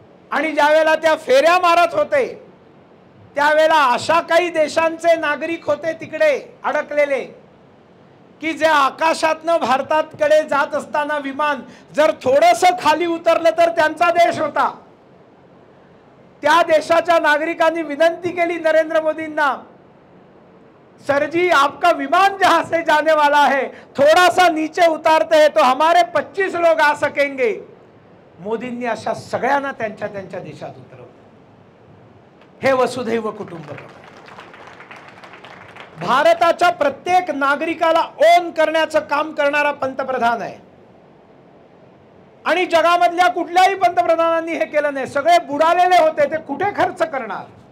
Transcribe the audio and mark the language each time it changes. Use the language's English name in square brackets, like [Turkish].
[Marathi] आणि ज्यावेळेला त्या फेऱ्या मारत होते त्यावेळेला अशा काही देशांचे नागरिक होते तिकडे अडकलेले की जे आकाशातनं भारताकडे जात असताना विमान जर थोडंसं खाली उतरलं तर त्यांचा देश होता। त्या देशाच्या नागरिकांनी विनंती केली नरेंद्र मोदींना, [Hindi] सर जी आपका विमान जहां से जाने वाला है थोड़ा सा नीचे उतारते हैं तो हमारे 25 लोग आ सकेंगे। [Marathi] मोदींनी अशा सगळ्यांना त्यांच्या त्यांच्या देशात उतरवलं। हे वसुधैव कुटुंबकम। भारताच्या प्रत्येक नागरिकाला ओन करण्याचं काम करणारा पंतप्रधान आहे। आणि जगामधल्या कुठल्याही पंतप्रधानांनी हे केलं नाही। सगळे बुडालेले होते, ते कुठे खर्च करणार?